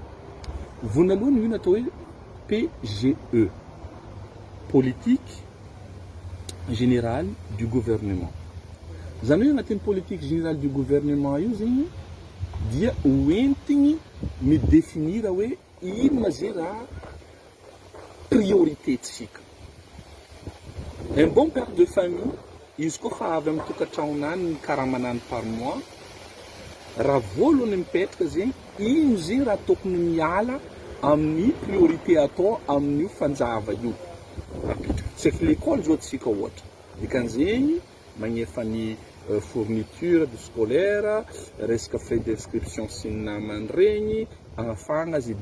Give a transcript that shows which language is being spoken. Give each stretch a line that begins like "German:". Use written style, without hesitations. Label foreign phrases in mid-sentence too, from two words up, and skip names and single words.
Malagasy: Vonalohany ino atao hoe PGE,
French: politique générale du gouvernement.
Malagasy: Zany hoe agnatin'ny
French: politique générale du gouvernement
Malagasy: io zegny dia hoentigny midéfinira hoe ino ma zay raha priorité tsika.
French: Un bon père de famille
Malagasy: izy koa fa avy amin'ny tokantragnonany ny karamanany
French: par mois
Malagasy: raha voalohany mipetraka zegny ino zay raha tokony miala amin'ny priorité atao amin'io fanjava io. Tsaiky l'école zao tsika ohatra dikan'zegny magnefa ny
French: fourniture de scolaire,
Malagasy: resaka
French: frais d'inscription
Malagasy: sy ny namany regny agafagna azy.